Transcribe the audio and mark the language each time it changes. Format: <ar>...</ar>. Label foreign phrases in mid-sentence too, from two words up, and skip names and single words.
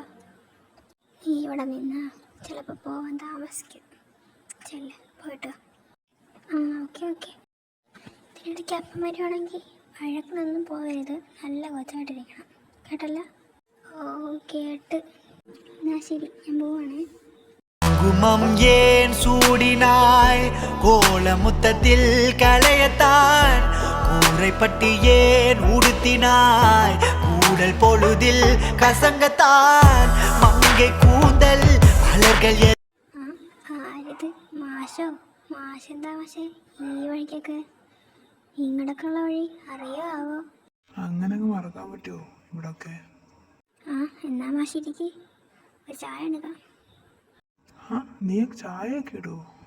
<ml>നീ ഇവിടെ നിന്നാ ചിലപ്പോൾ പോവാൻ താമസിക്കും. ചെല്ല, പോയിട്ടോ. ആ ഓക്കെ. ഇതിനിടയ്ക്ക് അപ്പം വരുവാണെങ്കിൽ വഴക്കിനൊന്നും പോകരുത്, നല്ല കൊച്ചായിട്ടിരിക്കണം കേട്ടല്ലോ. ഓ കേട്ട്. എന്നാ ശരി, ഞാൻ പോവാണേ.</ml> <ta>குமம் ஏன் சூடினாய் கோலமுத்தத்தில் களையத்தான் கூரைப்பட்டி ஏன் உடுத்தினாய் கூடல் பொழுதில் கசங்கத்தான் மங்கை கூந்தல் மலர்கள்</ta> <ml>ആരിത്? മാഷോ? മാഷെന്താ മാഷേ ഈ വഴിക്കൊക്കെ? ഇങ്ങോട്ടൊക്കെയുള്ള വഴി അറിയാവോ? അങ്ങനെ അങ്ങ് മറക്കാൻ പറ്റുമോ ഇവിടൊക്കെ? ആ എന്നാ മാഷിരിക്ക്, ഒരു ചായ എടുക്കാം. ആ, നീ ചായയൊക്കെ ഇടുമോ?</ml>